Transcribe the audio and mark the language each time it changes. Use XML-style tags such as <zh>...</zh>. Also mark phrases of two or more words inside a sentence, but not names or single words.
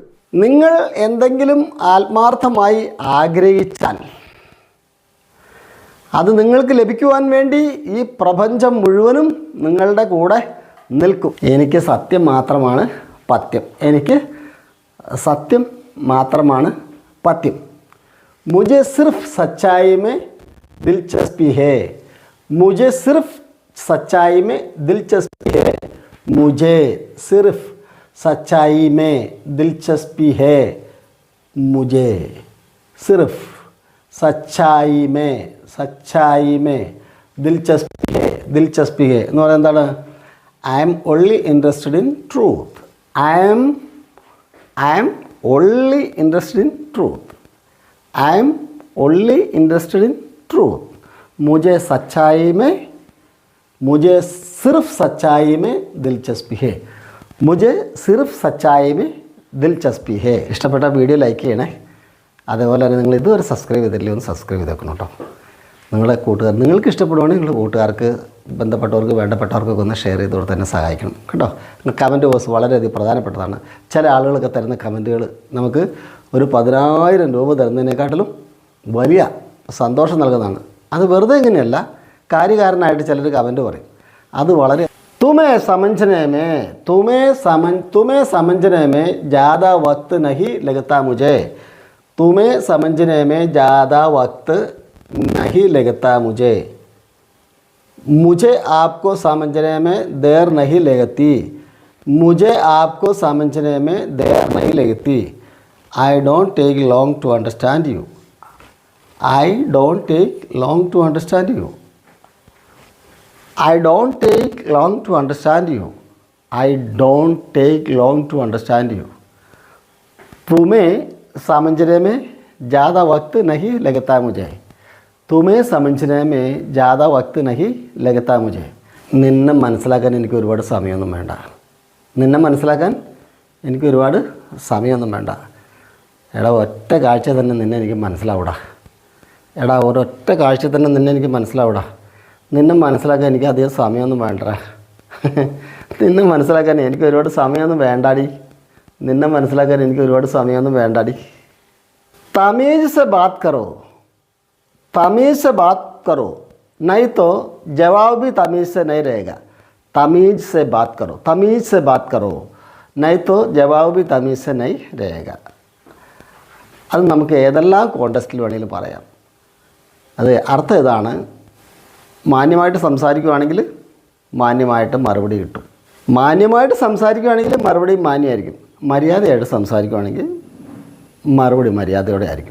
<ml>നിങ്ങൾ എന്തെങ്കിലും ആത്മാർത്ഥമായി ആഗ്രഹിച്ചാൽ അത് നിങ്ങൾക്ക് ലഭിക്കുവാൻ വേണ്ടി ഈ പ്രപഞ്ചം മുഴുവനും നിങ്ങളുടെ കൂടെ നിൽക്കും. എനിക്ക് സത്യം മാത്രമാണ് പഥ്യം, എനിക്ക് സത്യം മാത്രമാണ് പഥ്യം.</ml> <hi>മുझे सिर्फ सच्चाई में दिलचस्पी है, मुझे सिर्फ सच्चाई में दिलचस्पी है, मुझे सिर्फ सच्चाई में दिलचस्पी है, मुझे सिर्फ सच्चाई में दिलचस्पी है</hi> <ml>എന്ന് പറഞ്ഞാൽ എന്താണ്?</ml> <en>I am only interested in truth. I am only interested in truth. I am only interested in truth.</en> <hi>मुझे सिर्फ सच्चाई में दिलचस्पी है, मुझे सिर्फ सच्चाई में दिलचस्पी है.</hi> <ml>ഇഷ്ടപ്പെട്ട</ml> <en>video like</en> <ml>ചെയ്യണേ. അതേപോലെ തന്നെ നിങ്ങൾ ഇതുവരെ സബ്സ്ക്രൈബ് ചെയ്തിട്ടില്ലേ, ഒന്ന് സബ്സ്ക്രൈബ് ചെയ്തേക്കണം കേട്ടോ. നിങ്ങളെ കൂട്ടുകാർ, നിങ്ങൾക്ക് ഇഷ്ടപ്പെടുവാണെങ്കിൽ നിങ്ങൾ കൂട്ടുകാർക്ക്, ബന്ധപ്പെട്ടവർക്ക്, വേണ്ടപ്പെട്ടവർക്കൊക്കെ ഒന്ന് ഷെയർ ചെയ്ത് കൊടുത്ത് തന്നെ സഹായിക്കണം കേട്ടോ.</ml> <en>comment box</en> <ml>വളരെയധികം പ്രധാനപ്പെട്ടതാണ്. ചില ആളുകളൊക്കെ തരുന്ന കമൻറ്റുകൾ നമുക്ക് ഒരു 10,000 രൂപ തരുന്നതിനെക്കാട്ടിലും വലിയ സന്തോഷം നൽകുന്നതാണ്. അത് വെറുതെ ഇങ്ങനെയല്ല, കാര്യകാരനായിട്ട് ചിലർ കമൻറ്റ് പറയും. അത് വളരെ</ml> <hi>तुम्हें समझने में ज़्यादा वक्त नहीं लगता मुझे, तुम्हें समझने में ज़्यादा वक्त नहीं लगता मुझे, मुझे आपको समझने में देर नहीं लगती, मुझे आपको समझने में देर नहीं लगती.</hi> <en>I don't take long to understand you. I don't take long to understand you. I don't take long to understand you. I don't take long to understand you.</en> <hi>तुम्हें समझने में ज़्यादा वक्त नहीं लगता मुझे. तुम्हें समझने में ज़्यादा वक्त नहीं लगता मुझे.</hi> <ml>നിന്നെ മനസ്സിലാക്കാൻ എനിക്ക് ഒരുപാട് സമയമൊന്നും വേണ്ട. നിന്നെ മനസ്സിലാക്കാൻ എനിക്ക് ഒരുപാട് സമയമൊന്നും വേണ്ട. എടാ, ഒറ്റ കാഴ്ച തന്നെ നിന്നെ എനിക്ക് മനസ്സിലാവൂടാ. എടാ, ഒരൊറ്റ കാഴ്ച തന്നെ നിന്നെ എനിക്ക് മനസ്സിലാവൂടാ. നിന്നെ മനസ്സിലാക്കാൻ എനിക്ക് അധികം സമയമൊന്നും വേണ്ടടാ. നിന്നെ മനസ്സിലാക്കാൻ എനിക്ക് ഒരുപാട് സമയമൊന്നും വേണ്ടാടി. നിന്നെ മനസ്സിലാക്കാൻ എനിക്ക് ഒരുപാട് സമയമൊന്നും വേണ്ടാടി.</ml> <hi>തമീസ് से बात करो, तमीज़ से बात करो, नहीं तो जवाब भी तमीज़ से नहीं रहेगा. तमीज़ से बात करो, तमीज़ से बात करो, नहीं तो जवाब भी तमीज़ से नहीं रहेगा.</hi> <ml>അത് നമുക്ക് ഏതെല്ലാം കോണ്ടസ്റ്റിൽ വേണമെങ്കിലും പറയാം. അത് അർത്ഥം ഇതാണ്, മാന്യമായിട്ട് സംസാരിക്കുകയാണെങ്കിൽ മാന്യമായിട്ട് മറുപടി കിട്ടും. മാന്യമായിട്ട് സംസാരിക്കുകയാണെങ്കിൽ മറുപടി മാന്യമായിരിക്കും. മര്യാദയായിട്ട് സംസാരിക്കുകയാണെങ്കിൽ മറുപടി മര്യാദയോടെ ആയിരിക്കും.</ml>